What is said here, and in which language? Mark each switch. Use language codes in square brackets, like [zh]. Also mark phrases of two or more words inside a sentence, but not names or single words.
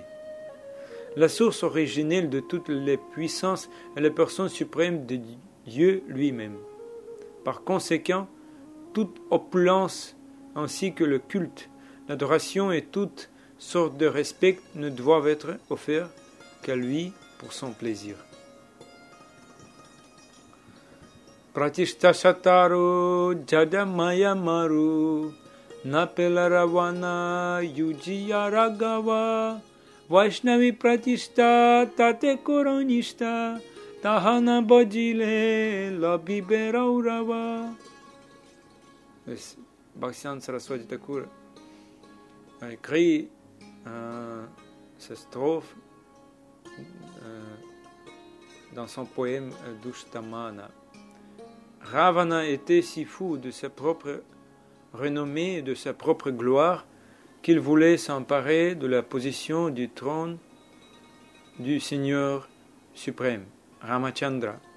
[fr] La source originelle de toutes les puissances est la personne suprême de Dieu lui-même. Par conséquent, toute opulence ainsi que le culte, l'adoration et toutes sortes de respect ne doivent être offerts qu'à lui pour son plaisir. [bn] প্রতিষ্ঠাশাতরো জড়মায়া মরু নাপেলা রাবণ যুজিয়া রাঘব বৈষ্ণবী প্রতিষ্ঠা তাতে করোনিষ্ঠা তাহানা বাজিলে লভিবে রৌরব. [fr] Bhaktivedanta Saraswati Thakur a écrit cette strophe dans son poème Dushtamana. Ravana était si fou de sa propre renommée et de sa propre gloire qu'il voulait s'emparer de la position du trône du Seigneur suprême, Ramachandra.